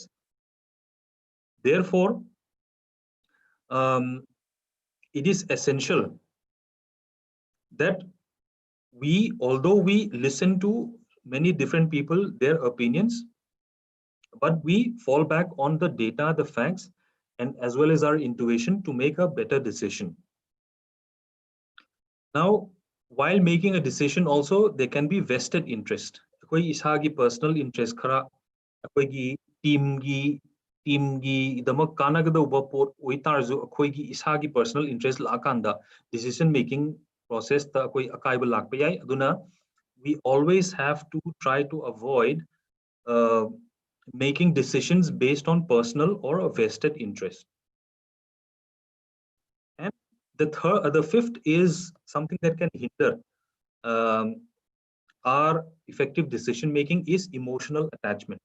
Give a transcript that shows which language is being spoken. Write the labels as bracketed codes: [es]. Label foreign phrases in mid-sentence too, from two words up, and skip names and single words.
[en] Therefore, it is essential that although we listen to many different people, their opinions, but we fall back on the data, the facts, and as well as our intuition to make a better decision. Now, while making a decision also, there can be vested interest. [mni] Akoi isagi [en] personal interest [mni] khara, akoi gi team gi damak kanagada uba pot oitarzu akoi gi isagi [en] personal interest [mni] lakanda [en] decision making process [mni] ta akoi akaiba lakpa yai aduna [en] we always have to try to avoid making decisions based on personal or a vested interest. And the fifth is something that can hinder our effective decision making is emotional attachment.